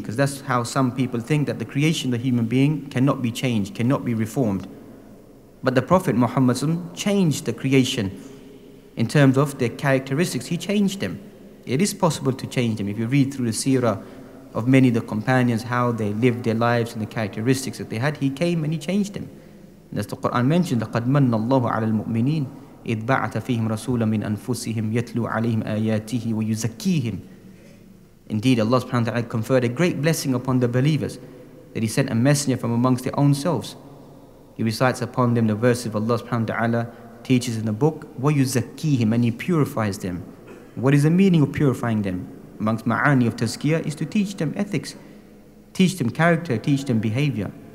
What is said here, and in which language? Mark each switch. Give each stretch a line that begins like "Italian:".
English: Because that's how some people think, that the creation of a human being cannot be changed, cannot be reformed. But the Prophet Muhammad changed the creation in terms of their characteristics. He changed them. It is possible to change them. If you read through the seerah of many of the companions, how they lived their lives and the characteristics that they had, he came and he changed them. And as the Quran mentioned,
Arabic: لَقَدْ مَنَّ اللَّهُ عَلَى الْمُؤْمِنِينَ إِذْ بَعَثَ فِيهِمْ رَسُولًا مِنْ أَنفُسِهِمْ يَتْلُو عَلَيْهِمْ آيَاتِهِ وَيُزَكِّيهِمْ.
English: Indeed, Allah subhanahu wa ta'ala conferred a great blessing upon the believers, that He sent a messenger from amongst their own selves. He recites upon them the verses of Allah subhanahu wa ta'ala, teaches in the book, وَيُزَكِّيهِمْ, and He purifies them. What is the meaning of purifying them? Amongst ma'ani of tazkiyah is to teach them ethics, teach them character, teach them behavior.